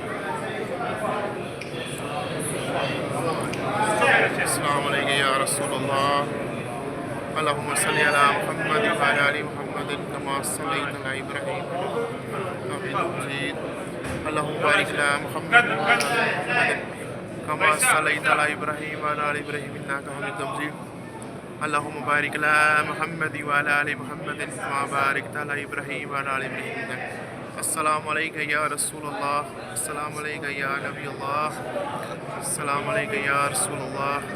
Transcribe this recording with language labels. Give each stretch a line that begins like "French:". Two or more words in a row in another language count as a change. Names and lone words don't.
Arabic: السلام عليك يا رسول الله. اللهم صل على محمد وعلى آل محمد. كما صليت على إبراهيم وعلى آل حميد مجيد. اللهم بارك على محمد وعلى آل محمد. كما صليت على إبراهيم وعلى آل إبراهيم إنك حميد مجيد. اللهم بارك على محمد وعلى آل محمد كما باركت على إبراهيم وعلى آل إبراهيم. السلام عليك يا رسول الله. السلام عليك يا نبي الله. السلام عليك يا رسول الله.